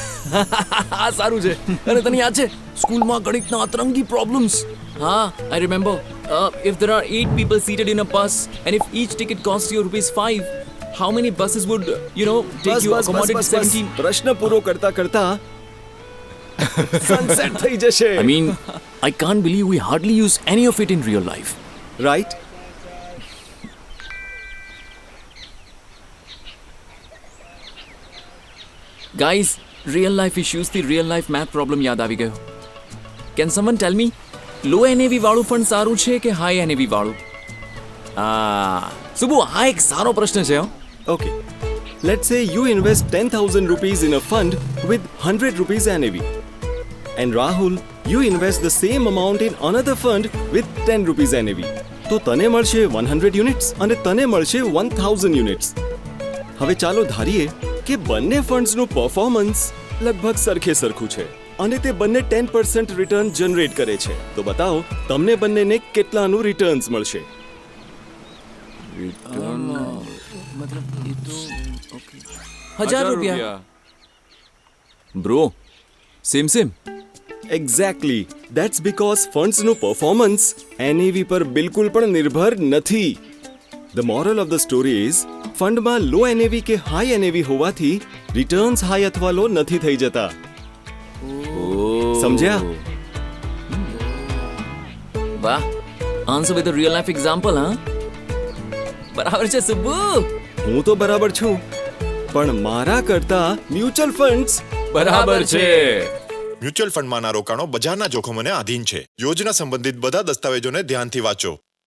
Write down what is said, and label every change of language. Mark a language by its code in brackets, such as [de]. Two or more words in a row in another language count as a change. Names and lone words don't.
[gu] આ સારું છે. અને તને યાદ છે સ્કૂલમાં ગણિતના અતરંગી પ્રોબ્લેમ્સ? [en] I remember. If there are 8 people seated in a bus and if each ticket costs you ₹5, how many buses would, take you accommodate 17? [gu] પ્રશ્ન પૂરો કરતા કરતા સનસેટ થઈ જશે. [en] I mean, I can't believe we hardly use any of it in real life. રાઈટ? Guys, real life issues થી real life math problem [gu] યાદ આવી ગયો. [en] Can someone tell me, low NAV [gu] વાળું ફંડ સારું છે કે [en] high NAV વાળું? [gu] સુબુ, આ એક સારો પ્રશ્ન છે. [en] Okay. Let's say you invest 10,000 rupees in a fund with 100 rupees NAV. And Rahul, you invest the same amount in another fund with 10 rupees NAV. [gu] તો તને મળશે 100 યુનિટ્સ અને તને મળશે 1000 યુનિટ્સ. હવે ચાલો ધારીએ કે બંને ફંડ્સનું પરફોર્મન્સ લગભગ સરખે સરખું છે અને તે બંને 10% રિટર્ન જનરેટ કરે છે. તો બતાવો તમને બંનેને કેટલાનું રિટર્ન્સ મળશે? ₹1000. [en] Bro, same. એક્ઝેક્ટલી. That's because [gu] ફંડ્સનું પરફોર્મન્સ NAV પર બિલકુલ પણ નિર્ભર નથી. [en] The moral of the story is [gu] ફંડમાં લો NAV કે હાઈ NAV હોવાથી રિટર્ન્સ હાઈ અથવા લો નથી થઈ જતા. સમજ્યા? વાહ, [en] answer with a real life example, huh? [gu] બરાબર છે સુબ્બુ. હું તો બરાબર છું, પણ મારા કરતા મ્યુચ્યુઅલ ફંડ્સ બરાબર છે. મ્યુચ્યુઅલ ફંડમાંના રોકાણો બજારના જોખમોને આધીન છે. યોજના સંબંધિત બધા દસ્તાવેજોને ધ્યાનથી વાંચો.